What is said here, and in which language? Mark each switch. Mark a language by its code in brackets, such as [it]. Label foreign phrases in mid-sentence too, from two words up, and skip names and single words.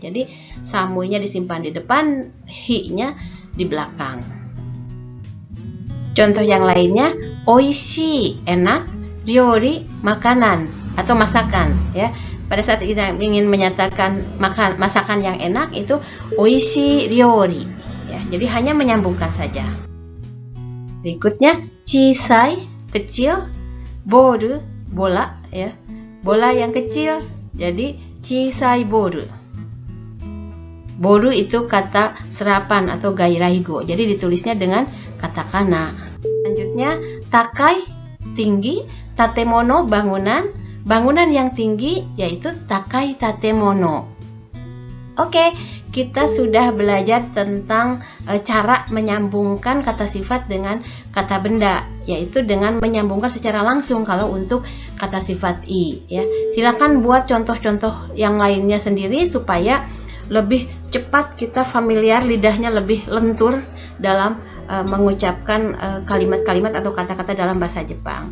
[id] Jadi samuinya disimpan di depan, hi-nya di belakang. Contoh yang lainnya, oishii enak, ryori makanan atau masakan ya. Pada saat kita ingin menyatakan masakan yang enak itu [ja] 美味しい料理 [id] ya. Jadi hanya menyambungkan saja. Berikutnya chisai kecil, boru bola ya. Bola yang kecil jadi [ja] 小さいボール. [id] Boru itu kata serapan atau gairaigo. Jadi ditulisnya dengan katakana. Selanjutnya takai tinggi, tatemono bangunan. Bangunan yang tinggi yaitu [ja] 高い建物. [id] Oke, kita sudah belajar tentang cara menyambungkan kata sifat dengan kata benda, yaitu dengan menyambungkan secara langsung kalau untuk kata sifat i ya. Silakan buat contoh-contoh yang lainnya sendiri supaya lebih cepat kita familiar, lidahnya lebih lentur dalam mengucapkan kalimat-kalimat atau kata-kata dalam bahasa Jepang.